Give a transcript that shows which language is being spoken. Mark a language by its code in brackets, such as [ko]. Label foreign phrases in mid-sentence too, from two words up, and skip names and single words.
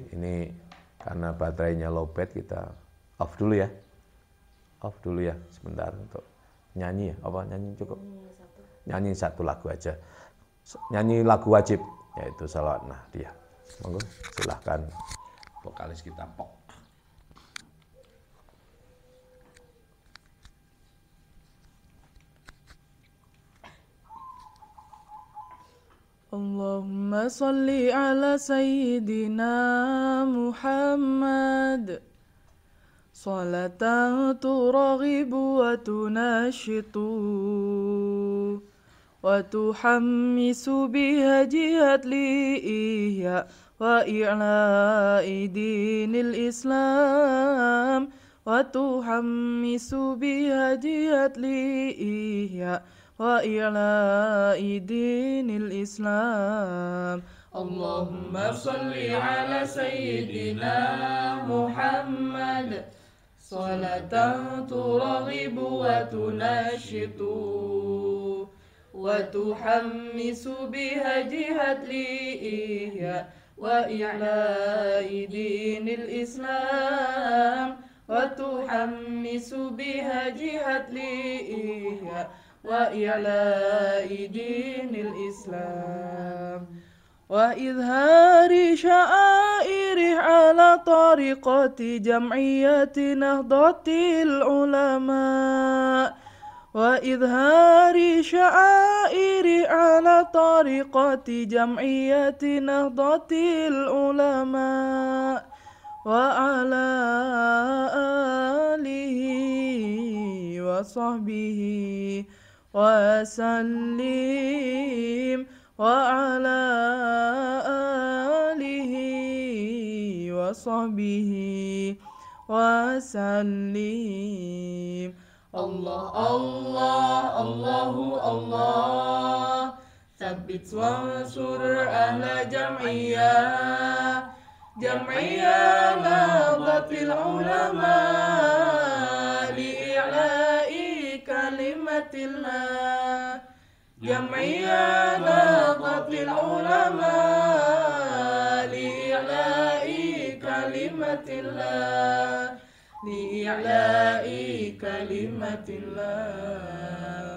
[id] Ini karena baterainya lowbat, kita off dulu ya. Sebentar untuk nyanyi ya. Nyanyi cukup? Nyanyi satu lagu aja. Nyanyi lagu wajib, yaitu Shalawat Nahdiyah. Monggo silahkan vokalis kita Pok. [ar] اللهم صل على سيدنا محمد صلاة ترغب وتنشط وتحمس بها جهاد لإحياء وإعلاء دين الإسلام وتحمس بها جهاد لإحياء وإعلاء دين الإسلام. اللهم صل على سيدنا محمد صلاة ترغب وتنشط وتحمس بها جهاد لإحياء وإعلاء دين الإسلام وتحمس بها جهاد لإحياء وإعلاء دين الإسلام. وإظهار شعائره على طريقة جمعية نهضة العلماء وإظهار شعائر على طريقة جمعية نهضة العلماء وعلى آله وصحبه وسلم وعلى آله وصحبه وسلم. الله الله الله الله ثبت وانصر أهل جمعية جمعية نهضة العلماء لإعلاء كلمة الله جمعية نهضة العلماء لإعلاء كلمة الله لإعلاء كلمة الله.